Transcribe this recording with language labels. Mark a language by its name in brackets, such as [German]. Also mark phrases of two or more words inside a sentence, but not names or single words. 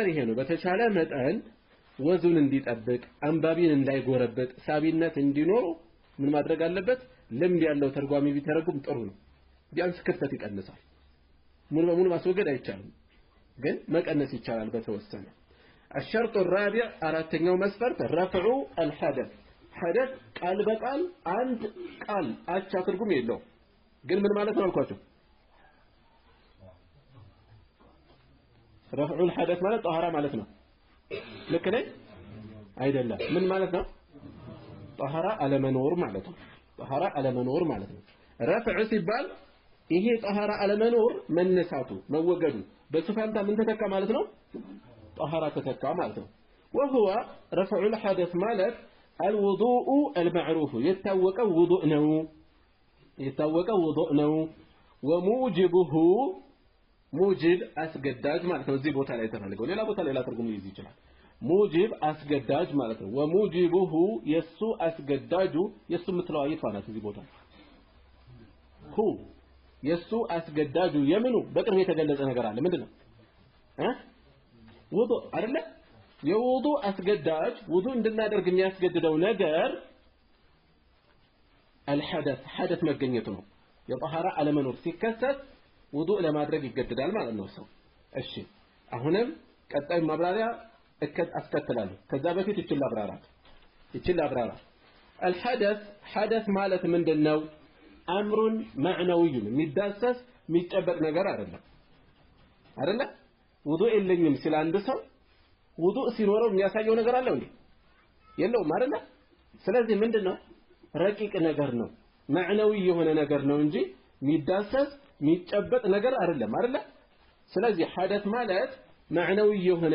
[Amharic] ይሄ ነው በተቻለ መጠን ወዙን እንዲጠብቅ አንባቢን እንዳይጎረበጥ ሳቢነት እንዲኖር ምን ማድረግ አለበት ልምድ ያለው ተርጓሚ ቢተረጉም ጥሩ ነው ቢያንስ ክፍተት ይቀንሳል ሙሉ በሙሉ ማስወገድ አይቻልም ግን መቀነስ ይቻላል በተወሰነ [Arabic] الشرط الرابع [Amharic] አራተኛው መስፈርት [Arabic] رفع الحدث حدث [Amharic] ቃል በቃል አንድ ቃል አቻ ትርጉም የለው ግን ምን ማለት ነው አልኳችሁ [Arabic] رفع الحدث [Amharic] ማለት ጣሃራ ማለት ነው ልክ ነኝ አይደለም ምን ማለት ነው ጣሃራ አለመኖር ማለት ነው ጣሃራ አለመኖር ማለት ነው ረፍዕ ሲባል ይሄ ጣሃራ አለመኖር መነሳቱ መወገዱ በሱፋንታ ምን ተተካ ማለት ነው ጣሃራ ተተካ ማለት ነው [Arabic] وهو رفع الحدث [Amharic] ማለት [Arabic] الوضوء المعروف يتوقع وضوء [Amharic] ነው [Arabic] وموجبه موجب [Amharic] አስገዳጅ ማለት ነው እዚህ ቦታ ላይ ተፈልገው ሌላ ቦታ ሌላ ትርጉም ይይዝ ይችላል موجب አስገዳጅ ማለት ነው وموجبه የሱ አስገዳጁ የሱ ምትለዋይቷ ናት እዚህ ቦታ ሁ የሱ አስገዳጁ የምኑ በቅርብ የተገለጸ ነገር አለ ምንድነው ውዱእ አይደለ የውዱእ አስገዳጅ ውዱእ እንድናደርግ የሚያስገድደው ነገር [Arabic] الحدث حدث [Amharic] መገኘቱ ነው የጣሃራ አለመኖር ሲከሰት ውዱእ ለማድረግ ይገደዳል ማለት ነው ሰው እሺ አሁንም ቀጣይ ማብራሪያ አስከትላለሁ ከዛ በፊት ይችላል አብራራ [Arabic] الحدث حدث [Amharic] ማለት ምንድነው [Arabic] أمر معنوي [Amharic] የሚዳሰስ የሚጨበጥ ነገር አይደለም ውዱእ የለኝም ሲል አንድ ሰው ውዱእ ሲኖረው የሚያሳየው ነገር አለው እንዴ የለውም አይደለ ስለዚህ ምንድነው ረቂቅ ነገር ነው ማዕናዊ የሆነ ነገር ነው እንጂ የሚዳሰስ የሚጨበጥ ነገር አይደለ ስለዚህ ሐደት ማለት ማዕናዊ የሆነ